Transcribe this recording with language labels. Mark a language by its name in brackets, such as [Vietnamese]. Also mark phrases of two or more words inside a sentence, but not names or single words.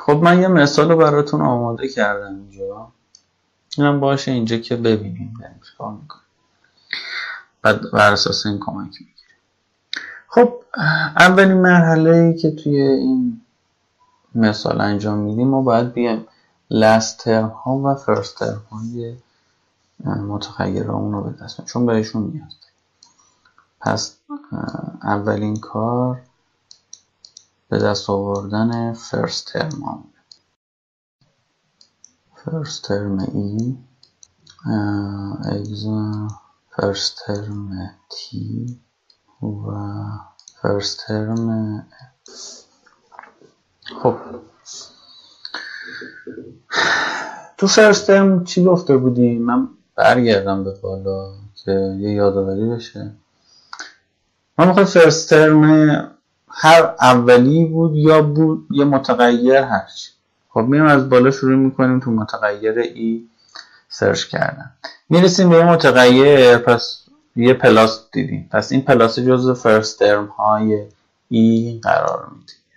[Persian] خب من یه مثال رو براتون آماده کردم اینجا، اینم باشه اینجا که ببینیم داریم چیکار میکنیم، بعد بر اساس این کمک میگیریم. خب اولین مرحله‌ای که توی این مثال انجام میدیم ما باید بیایم [English] last term [Persian] ها و [English] first term [Persian] های متغیرامون رو به دست بیاریم چون بهشون نیاز داریم. پس اولین کار به دست آوردن [English] first term [Persian] ها. [English] first term E first term T [Persian] و [English] first term [Persian] خب تو [English] first term [Persian] چی گفته بودیم؟ من برگردم به بالا که یه یادآوری بشه. ما میخوایم [English] first term [Persian] هر اولی بود یا بود یه متغیر هرچی. خب میریم از بالا شروع میکنیم تو متغیر ای سرچ کردن، میرسیم به یه متغیر، پس یه پلاس دیدیم، پس این پلاس جزو [English] first term [Persian] های ای قرار میده.